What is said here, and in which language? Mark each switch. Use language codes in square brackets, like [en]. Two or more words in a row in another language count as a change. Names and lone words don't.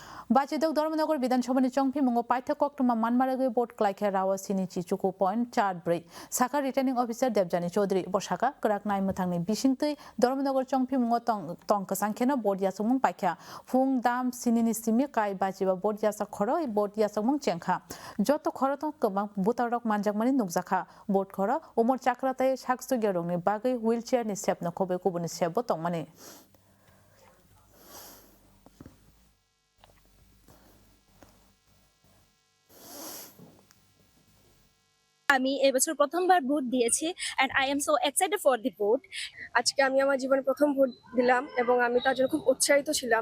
[trp] बाजिदक धर्मनगर विधानसभानि चंफिमुंगो पाइथकक्टमा मानमारागै बोर्ड क्लाइखे रावा सिनि चिचुको पॉइंट 4 साखा [en] returning officer [trp] देवजानी चौधरी बसाका कराक नाय मथांनि बिसिंतै धर्मनगर चंफिमुंगो तंक सांखेना बोर्ड यासमुं पाइख्या फुं दाम सिनिनि सिमि काय बाजिबा बोर्ड यासा खरो बोर्ड यासमुं चेंखा जत खरो तो गोबां बुतारक मानजाकमानि नुकजाखा बोर्ड खरो उमर चाक्राताय साकसुगिया रंनि बागै व्हीलचेयर नि सेबनो खबे कुबुनि सेबो तंमानि [bn] আমি এবছর প্রথমবার ভোট দিয়েছি [en] and I am so excited for the vote. [bn] আজকে আমি আমার জীবনে প্রথম ভোট দিলাম এবং আমি তার জন্য খুব উৎসাহিত ছিলাম।